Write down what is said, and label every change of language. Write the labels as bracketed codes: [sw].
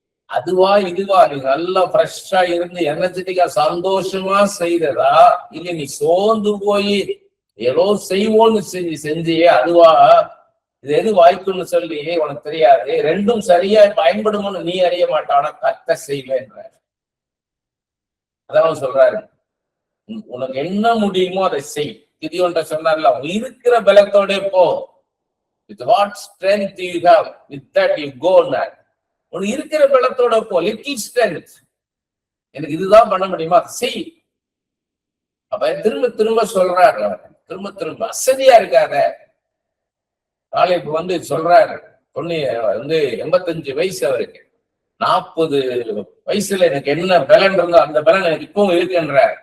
[ta] அதுவா இதுவா, நீ நல்லா ஃப்ரெஷ்ஷா இருந்து எனர்ஜெட்டிக்கா சந்தோஷமா செய்ததா, இல்ல நீ சோர்ந்து போய் ஏதோ செய்வோன்னு செஞ்சியே, அதுவா இது எது வாய்க்குன்னு சொல்லி உனக்கு தெரியாது. ரெண்டும் சரியா பயன்படுமோன்னு நீ அறிய மாட்டானா கத்த செய்வேன்ற. அதான் சொல்றாரு, உனக்கு என்ன முடியுமோ அதை செய். கிதியோன்ட்ட சொன்னார்ல, இருக்கிற பலத்தோட போ. [en] With what strength you have, with that you go. [ta] உனக்கு இருக்கிற பலத்தோட போ. [en] little strength, [ta] எனக்கு இதுதான் பண்ண முடியுமா செய். அப்ப திரும்ப திரும்ப சொல்றாரு, திரும்ப திரும்ப அசதியா இருக்காத. நாளைக்கு சொல்றாரு, 85 வயசு அவருக்கு, 40 வயசுல எனக்கு என்ன பலன் இருந்தோ அந்த பலன் எனக்கு இப்பவும் இருக்குன்ற.